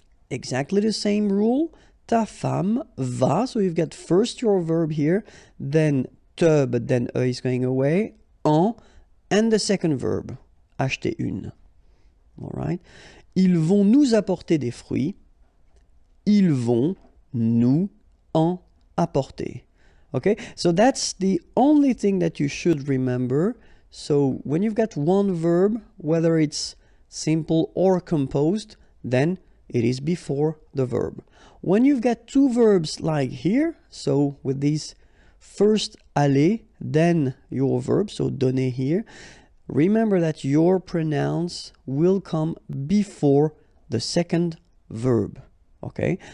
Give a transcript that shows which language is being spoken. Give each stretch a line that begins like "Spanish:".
English: Exactly the same rule.
French: Ta femme va.
English: So you've got first your verb here, then te, but then e is going away, en, and the second verb,
French: acheter une.
English: All right.
French: Ils vont nous apporter des fruits. Ils vont nous en apporter.
English: Okay, so that's the only thing that you should remember. So when you've got one verb, whether it's simple or composed, then it is before the verb. When you've got two verbs like here, so with these first aller, then your verb, so donner here, remember that your pronouns will come before the second verb, okay?